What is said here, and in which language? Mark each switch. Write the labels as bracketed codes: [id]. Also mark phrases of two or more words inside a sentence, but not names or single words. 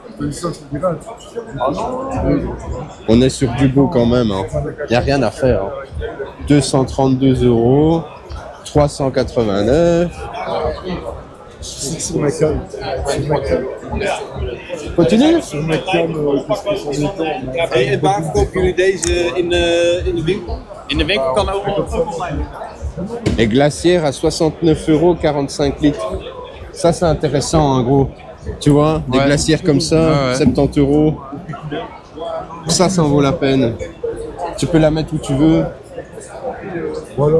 [fr] On est sur du beau quand même. Il n'y a rien à faire. 232 €, 389. Sur ma canne. Sur ma canne. Continue. Sur ma canne, qu'est-ce que j'en ai temps, [nl] En waar verkopen jullie deze in de winkel? In de winkel kan ook wel. [fr] Les glacières à 69 €, 45 litres. Ça, c'est intéressant, en gros. Tu vois, des Ouais. glacières comme ça, Ouais, ouais. 70 €. Ça en vaut la peine. Tu peux la mettre où tu veux. Voilà.